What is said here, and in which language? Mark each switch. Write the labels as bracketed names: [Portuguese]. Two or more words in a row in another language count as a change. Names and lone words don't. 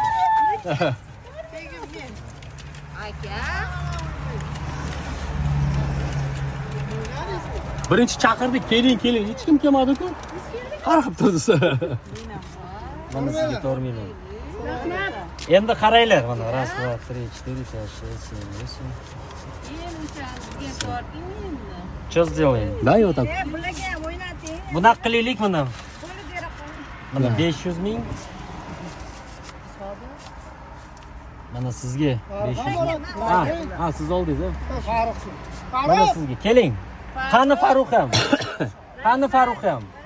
[Uzbek] Aka. Birinchi chaqirdik, keling. Hech kim kelmadi-ku. Qarab tursiz. Mana sizga 4 million. Rahmat. Endi qaranglar mana 1 2 3 4 5 6 7 8. [Russian] Что сделаем? Да, вот так. [Uzbek] Bularga ham o'ynating. Bunaqa qilaylik mana. Qo'li bera qo'y. Mana 500 ming. Mana sizga 500 ming. Ha, siz oldingiz, ha? Mana sizga. Keling. Qani Farruh ham? Qani Farruh ham?